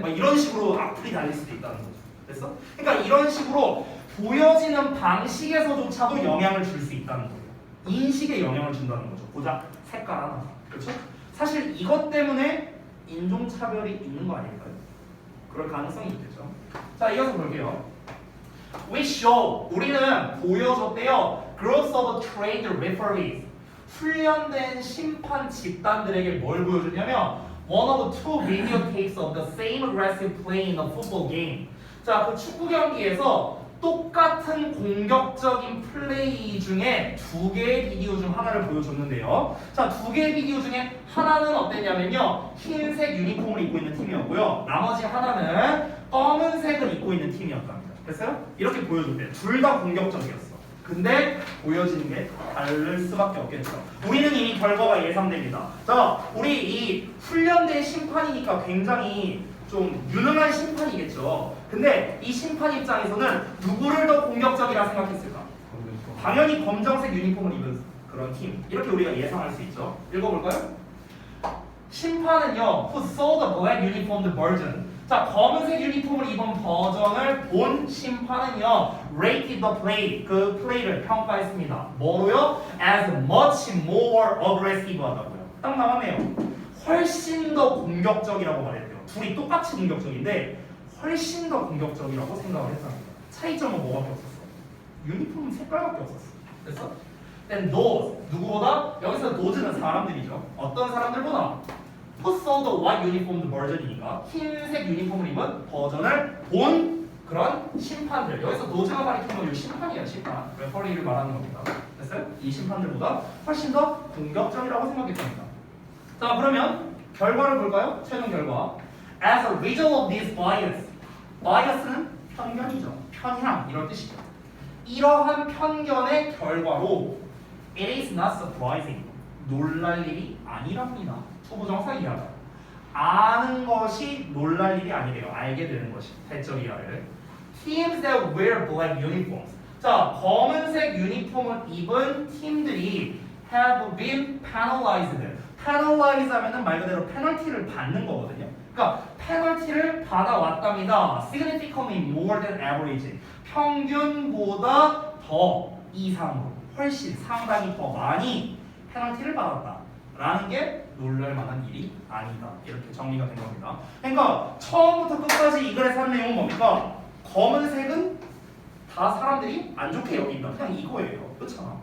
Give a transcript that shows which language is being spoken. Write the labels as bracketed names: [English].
[Korean] 막 이런 식으로 악플이 달릴 수도 있다는 거죠. 됐어? 그러니까 이런 식으로 보여지는 방식에서조차도 영향을 줄 수 있다는 거예요. 인식에 영향을 준다는 거죠. 고작 색깔 하나. 그렇죠? 사실 이것 때문에 인종차별이 있는 거 아닐까요? 그럴 가능성이 있겠죠. 자, 이어서 볼게요. [English] We show, [Korean] 우리는 보여줬대요. [English] Groups of trained referees. [Korean] 훈련된 심판 집단들에게 뭘 보여줬냐면 [English] one of two videotapes of the same aggressive play in a football game. [Korean] 자, 그 축구 경기에서 똑같은 공격적인 플레이 중에 두 개의 비디오 중 하나를 보여줬는데요. 자, 두 개의 비디오 중에 하나는 어땠냐면요. 흰색 유니폼을 입고 있는 팀이었고요. 나머지 하나는 검은색을 입고 있는 팀이었답니다. 됐어요? 이렇게 보여줬대요. 둘 다 공격적이었어. 근데 보여지는 게 다를 수밖에 없겠죠. 우리는 이미 결과가 예상됩니다. 자, 우리 이 훈련된 심판이니까 굉장히 좀 유능한 심판이겠죠. 근데 이 심판 입장에서는 누구를 더 공격적이라 생각했을까? 당연히 검정색 유니폼을 입은 그런 팀. 이렇게 우리가 예상할 수 있죠. 읽어볼까요? 심판은요, [English] who saw the black uniformed version. [Korean] 자, 검은색 유니폼을 입은 버전을 본 심판은요, [English] rated the play, [Korean] 그 플레이를 평가했습니다. 뭐로요? [English] As much more aggressive [Korean] 하다고요. 딱 나왔네요. 훨씬 더 공격적이라고 말했대요. 둘이 똑같이 공격적인데 훨씬 더 공격적이라고 생각을 했답니다. 차이점은 뭐밖에 없었어? 유니폼 색깔밖에 없었어. 됐어? [English] Then those, [Korean] 누구보다? 여기서 those는 사람들이죠. 어떤 사람들보다? [English] Who saw the white uniformed version [Korean] 이니까 흰색 유니폼을 입은 버전을 본 그런 심판들. 여기서 노즈가 가리키는 건 이 심판이에요. 심판. 레퍼리를 말하는 겁니다. 됐어요? 이 심판들보다 훨씬 더 공격적이라고 생각했습니다. 자, 그러면 결과를 볼까요? 최종 결과. [English] As a result of this bias. [Korean] bias는 편견이죠. 편향 이런 뜻이죠. 이러한 편견의 결과로 [English] it is not surprising. [Korean] 놀랄 일이 아니랍니다. 투부정사 이하다. 아는 것이 놀랄 일이 아니래요. 알게 되는 것이 대적 이하를. [English] Teams that wear black uniforms. [Korean] 자, 검은색 유니폼을 입은 팀들이 [English] have been penalized. [Korean] penalize 하면은 말 그대로 페널티를 받는 거거든요. 그러니까 페널티를 받아왔답니다. [English] significantly more than average. [Korean] 평균보다 더 이상으로 훨씬 상당히 더 많이 페널티를 받았다라는 게 놀랄 만한 일이 아니다. 이렇게 정리가 된 겁니다. 그러니까 처음부터 끝까지 이 글에서 한 내용은 뭡니까? 검은색은 다 사람들이 안 좋게 여긴다. 그냥 이거예요. 그렇잖아.